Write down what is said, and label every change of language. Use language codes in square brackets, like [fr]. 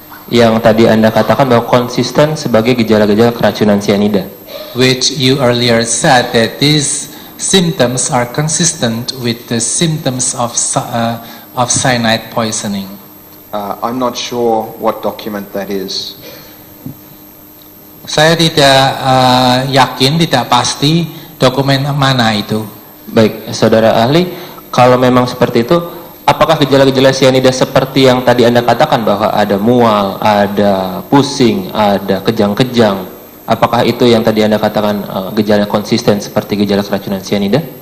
[id] Yang tadi Anda katakan bahwa konsisten sebagai gejala-gejala keracunan cyanida. [en] Which you earlier said that these symptoms are consistent with the symptoms of cyanide poisoning. I'm not sure what document that is. [id] Saya tidak yakin, tidak pasti dokumen mana itu. Baik, saudara ahli, kalau memang seperti itu, apakah gejala-gejala cyanida seperti yang tadi Anda katakan bahwa ada mual, ada pusing, ada kejang-kejang, apakah itu yang tadi Anda katakan gejala konsisten seperti gejala keracunan cyanida?